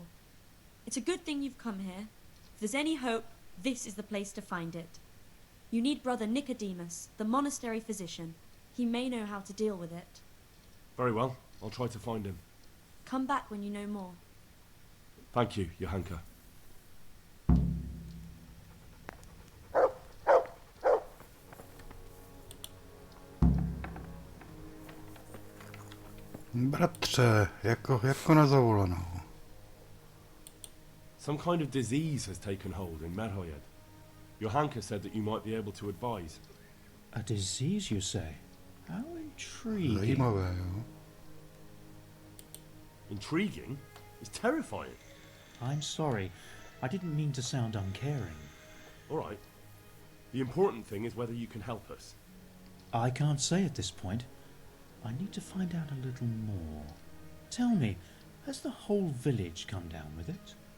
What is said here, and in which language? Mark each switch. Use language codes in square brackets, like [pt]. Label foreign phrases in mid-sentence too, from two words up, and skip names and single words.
[en] It's a good thing you've come here. If there's any hope, this is the place to find it. You need Brother Nicodemus, the monastery physician. He may know how to deal with it. Very well, I'll try to find him. Come back when you know more. Thank you, Johanka. [cs] Bratře, jako na zavolenou. [en] Some kind of disease has taken hold in Mrchojedech. Johanka said that you might be able to advise. A disease, you say? How intriguing. [cs] Zajímavé, jo. [en] Intriguing? It's terrifying. I'm sorry. I didn't mean to sound uncaring. All right. The important thing is whether you can help us. I can't say at this point. I need to find out a little more. Tell me, has the whole village come down with it?